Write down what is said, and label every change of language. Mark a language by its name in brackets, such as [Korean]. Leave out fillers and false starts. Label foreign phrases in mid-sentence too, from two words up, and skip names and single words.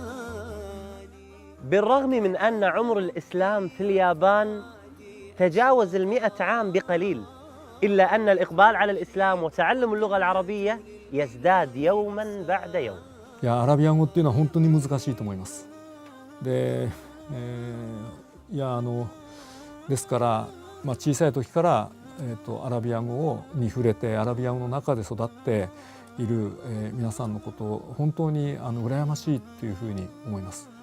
[Arabic] بالرغم من أن عمر الإسلام في اليابان تجاوز 100 عام بقليل، إلا أن الإقبال على الإسلام وتعلم اللغة العربية يزداد يوماً بعد يوم. [Japanese] いやアラビア語っていうのは本当に難しいと思います。で、ですから、小さい時から、アラビア語に触れてアラビア語の中で育っている、皆さんのことを本当に羨ましいというふうに思います。